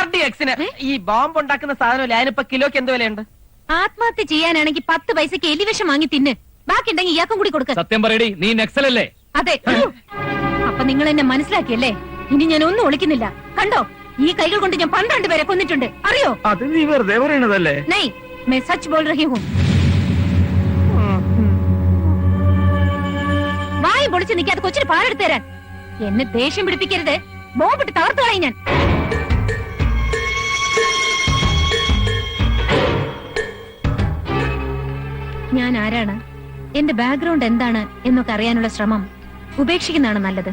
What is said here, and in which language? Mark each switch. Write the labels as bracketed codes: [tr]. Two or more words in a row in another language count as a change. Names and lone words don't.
[ml] RDXന് ഈ ബോംബ് ഉണ്ടാക്കുന്ന സാധനമല്ലേ, അതിനിപ്പോ കിലോക്ക് എന്ത് വിലയുണ്ട്? ആത്മഹത്യ ചെയ്യാനാണെങ്കിൽ 10 പൈസക്ക് എലിവിഷം വാങ്ങി തിന്ന്. ബാക്കി ഉണ്ടെങ്കിൽ ഇയാൾക്കും കൂടി കൊടുക്ക. സത്യം പറയടി, നീ നക്സലല്ലേ? അതെ. അപ്പൊ നിങ്ങൾ എന്നെ മനസ്സിലാക്കിയല്ലേ? ഇനി ഞാൻ ഒന്നും ഒളിക്കുന്നില്ല. കണ്ടോ, ഈ കൈകൾ കൊണ്ട് ഞാൻ 12 പേരെ കൊന്നിട്ടുണ്ട്. അറിയോ? അത് നീ വെറുതെ പറയണതല്ലേ? [hi] നൈ, मैं सच बोल रही हूँ. [ml] വായും പൊളിച്ച് നിൽക്കാതെ കൊച്ചിന് പാലെടുത്ത് തരാൻ. എന്നെ ദേഷ്യം പിടിപ്പിക്കരുത്. ബോംബിട്ട് തകർത്തു കളയും ഞാൻ. ഞാൻ ആരാണ്, എന്റെ ബാക്ക്ഗ്രൗണ്ട് എന്താണ് എന്നൊക്കെ അറിയാനുള്ള ശ്രമം ഉപേക്ഷിക്കുന്നതാണ് നല്ലത്.